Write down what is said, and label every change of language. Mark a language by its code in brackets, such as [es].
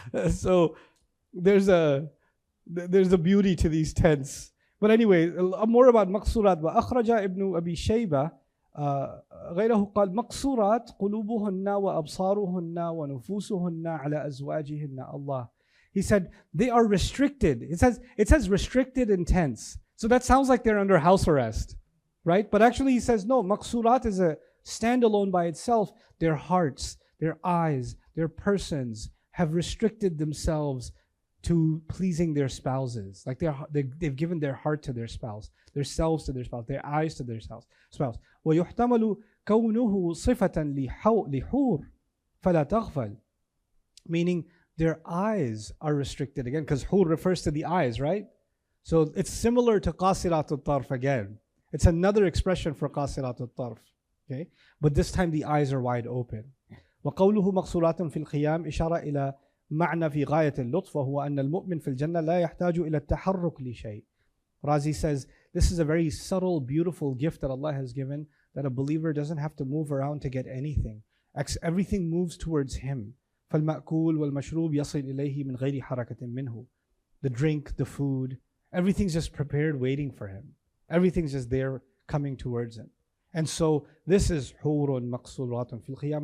[en] So there's a beauty to these tents. But anyway, more about maqsurat. [ar] وأخرج ابن أبي شيبة غيره قال مقصورات قلوبهن وأبصارهن ونفوسهن على أزواجهن الله. [en] He said they are restricted. It says restricted in tense. So that sounds like they're under house arrest, right? But actually he says no, maqsurat is a standalone by itself. Their hearts, their eyes, their persons have restricted themselves to pleasing their spouses. Like they've given their heart to their spouse, their selves to their spouse, their eyes to their spouse. [ar] وَيُحْتَمَلُ كَوْنُهُ صِفَةً لِحُورٍ فَلَا تَغْفَلْ. [en] Meaning their eyes are restricted again, because hur refers to the eyes, right? So it's similar to [ar] قَاصِرَاتُ الطَّرْفِ [en] again. It's another expression for قَاصِرَاتُ الطَّرْفِ. Okay? But this time the eyes are wide open. [ar] وقوله مقصورات في الخيام إشارة إلى معنى في غاية اللطف وهو أن المؤمن في الجنة لا يحتاج إلى التحرك لشيء. [en] Razi says this is a very subtle, beautiful gift that Allah has given, that a believer doesn't have to move around to get anything. Everything moves towards Him. [ar] فالمأكول والمشروب يصل إليه من غير حركة منه. [en] The drink, the food, everything's just prepared waiting for Him. Everything's just there coming towards Him. And so this is [ar] حور مقصورات في الخيام.